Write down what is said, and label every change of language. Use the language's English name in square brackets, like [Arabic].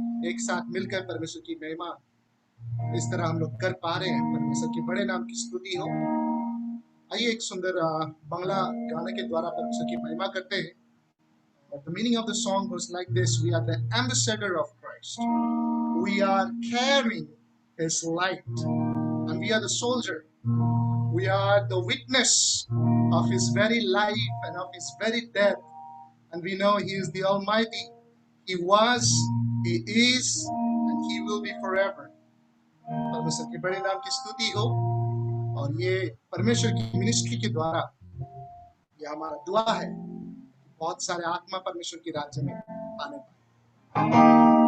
[Hindi] एक साथ मिलकर परमेश्वर की महिमा इस तरह हम लोग कर पा रहे हैं। परमेश्वर के बड़े नाम की स्तुति हो। आइए एक सुंदर बांग्ला गाने के द्वारा परमेश्वर की महिमा करते हैं। [English] But the meaning of the song goes like this: We are the ambassador of Christ. We are carrying His light, and we are the soldier. We are the witness of His very life and of His very death. And we know He is the Almighty. He was, He is, and He will be forever. [Hindi] परमेश्वर के बड़े नाम की स्तुति हो। और ये परमेश्वर की मिनिस्ट्री के द्वारा ये हमारा दुआ है कि बहुत सारे आत्मा परमेश्वर के राज्य में आने पाए।